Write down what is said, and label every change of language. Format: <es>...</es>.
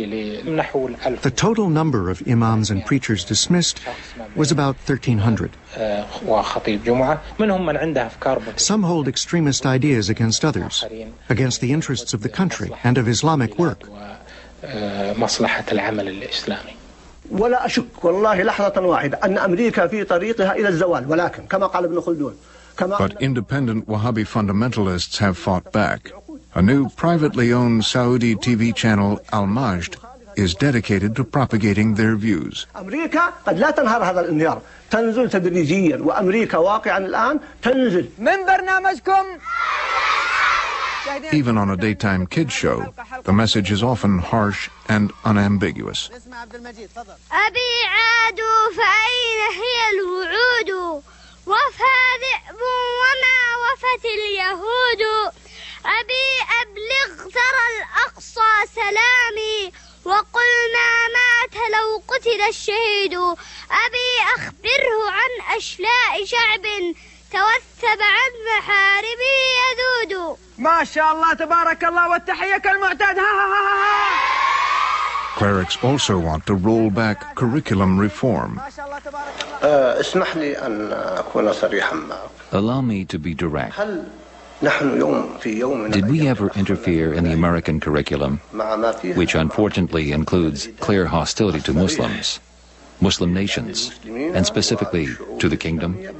<en>The total number of imams and preachers dismissed was about 1,300. Some hold extremist ideas against others, against the interests of the country and of Islamic work.</en> <ar>ولا أشك والله لحظة واحدة أن أمريكا في طريقها إلى الزوال ولكن كما قال ابن خلدون</ar> <en>But independent Wahhabi fundamentalists have fought back. A new privately owned Saudi TV channel, Al Majd, is dedicated to propagating their views.</en> <ar>أمريكا قد لا تنهار هذا الانهيار، تنزل تدريجيا، وأمريكا واقعا الآن تنزل. من برنامجكم.</ar> <en>Even on a daytime kids show, the message is often harsh and unambiguous.</en> <ar>أبي عادوا فأين هي الوعود وفى ذئب وما وفت اليهود أبي أبلغ ترى الأقصى سلامي وقل ما مات لو قتل الشهيد أبي أخبره عن أشلاء شعب توثب عن محاربه يذود. ما شاء الله تبارك الله والتحية كالمعتاد.</ar> <en>Clerics also want to roll back curriculum reform.</en> <ar>اسمح لي أن أكون صريحا معك.</ar> <en>Allow me to be direct.</en> <ar>هل نحن يوم في يوم</ar> <en>Did we ever interfere in the American curriculum, which unfortunately includes clear hostility to Muslims, Muslim nations, and specifically to the kingdom?</en>